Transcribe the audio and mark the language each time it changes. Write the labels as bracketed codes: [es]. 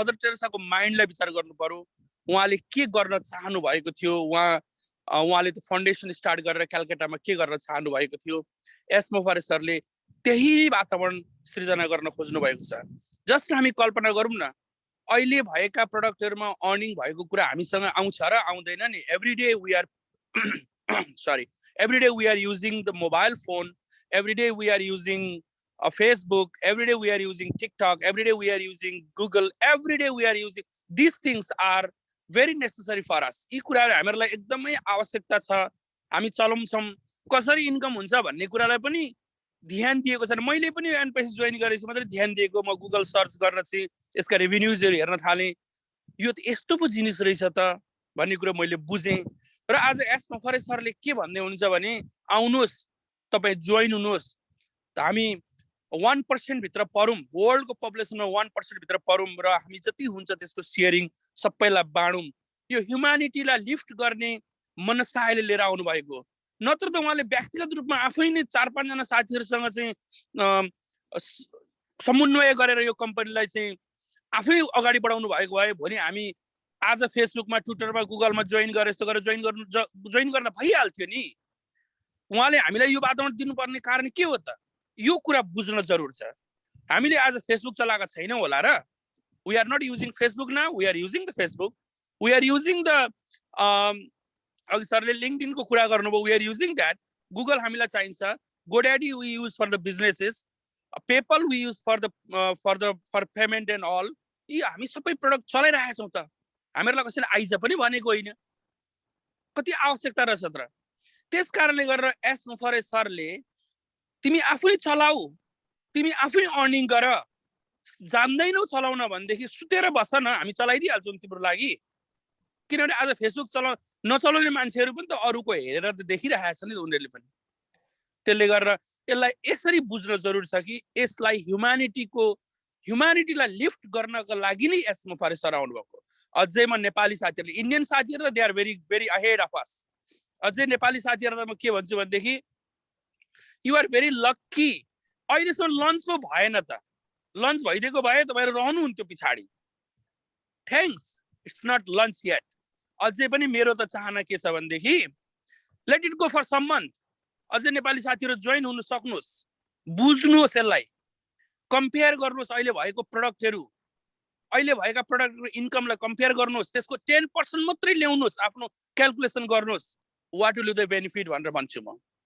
[ne] Mother टेरेसाको माइन्डलाई विचार गर्नु पर्यो, उहाँले के गर्न चाहनु भएको थियो। उहाँले त फाउन्डेसन स्टार्ट गरेर कलकत्तामा के गर्न चाहनु भएको थियो। एस मोफारे सरले त्यही वातावरण सृजना गर्न खोज्नु भएको छ। जस्ट हामी कल्पना गरौँ न, अहिले भएका प्रडक्टहरुमा अर्निङ भएको कुरा हामीसँग आउँछ र आउँदैन नि। [en] Every day we are sorry, every day we are using the mobile phone, every day we are using Facebook, every day we are using TikTok, every day we are using Google, every day we are using, these things are very necessary for us. [ne] यी कुराहरु हामीलाई एकदमै आवश्यकता छ। हामी चलाउँछौं, कसरी income हुन्छ भन्ने कुरालाई पनि ध्यान दिएको छैन। मैले पनि एनपीएस जोइन गरेपछि मात्रै ध्यान दिएको, म गुगल सर्च गर्न चाहिँ यसका रेभेन्युजहरु हेर्न थाले, यो त यस्तो पो जिनिस रहेछ त भन्ने कुरा मैले बुझेँ। र आज एस मोफारे सरले के भन्दै हुनुहुन्छ भने आउनुहोस् तपाई जोइन हुनुहोस्, हामी 1% भित्र परौं, वर्ल्डको पपुलेसनमा 1% भित्र परौं र हामी जति हुन्छ त्यसको शेयरिङ सबैलाई बाँडौं। यो ह्युम्यानिटीलाई लिफ्ट गर्ने मनसायले लिएर आउनु भएको। नत्र त उहाँले व्यक्तिगत रूपमा आफै नै 4-5 जना साथीहरुसँग चाहिँ समन्वय गरेर यो कम्पनीलाई चाहिँ आफै अगाडि बढाउनु भएको भए भोलि हामी आज फेसबुकमा, ट्विटरमा, गुगलमा जोइन गरे जस्तो गरेर जोइन गर्दा भइहाल्थ्यो नि। उहाँले हामीलाई यो वातावरण दिनुपर्ने कारण के हो त? यो कुरा बुझ्न जरुर छ। हामीले आज फेसबुक चलाएका छैनौं होला र? [en] We are not using Facebook now, we are using the Facebook, we are using the [ne] अघि सरले लिंक्डइन को कुरा गर्नुभयो, [en] we are using that. Google [ne] हामीलाई चाहिन्छ, [en] GoDaddy we use for the businesses, PayPal we use for payment and all. [ne] यी हामी सबै प्रोडक्ट चलाइरहेका छौं त, हामीहरुलाई कसैले आइज पनि भनेको होइन। कति आवश्यकता रहेछ त। त्यसकारणले गरेर एस मोफारे सरले तिमी आफै चलाऊ, तिमी आफै अर्निङ गर, जान्दैनौ चलाउन भन्देखि सुतेर बस न, हामी चलाइदिहाल्छौं तिम्रो लागि। किनभने आज फेसबुक नचलाउने मान्छेहरु पनि त अरूको हेरेर त देखिरहेका छन् नि उनीहरुले पनि। त्यसले गरेर यसलाई यसरी बुझ्न जरुरी छ कि यसलाई ह्युम्यानिटीलाई लिफ्ट गर्नको लागि नै एस मोफारे सर आउनु भएको। अझै म नेपाली साथीहरुले, इन्डियन साथीहरु त [en] They are very very ahead of us. [ne] अझै नेपाली साथीहरुलाई म के भन्छु भन्देखि [en] You are very lucky. [ne] अहिलेसम्म लन्च पो भएन त, लन्च भइदिएको भए तपाईहरु रहनुहुन्थ्यो पछाडी। [en] Thanks, it's not lunch yet. [ne] अझै पनि मेरो त चाहना के छ भन्देखि [en] Let it go for some month. [ne] अझै नेपाली साथीहरु जोइन हुन सक्नुस्, बुझ्नुस्, यसलाई कम्पेयर गर्नुस्। अहिले भएको प्रोडक्टहरु, अहिले भएका प्रोडक्टको इन्कमलाई कम्पेयर गर्नुस्, त्यसको 10% मात्रै ल्याउनुस्, आफ्नो क्याल्कुलेसन गर्नुस्, [en] what will be the benefit [ne] भनेर भन्छु म।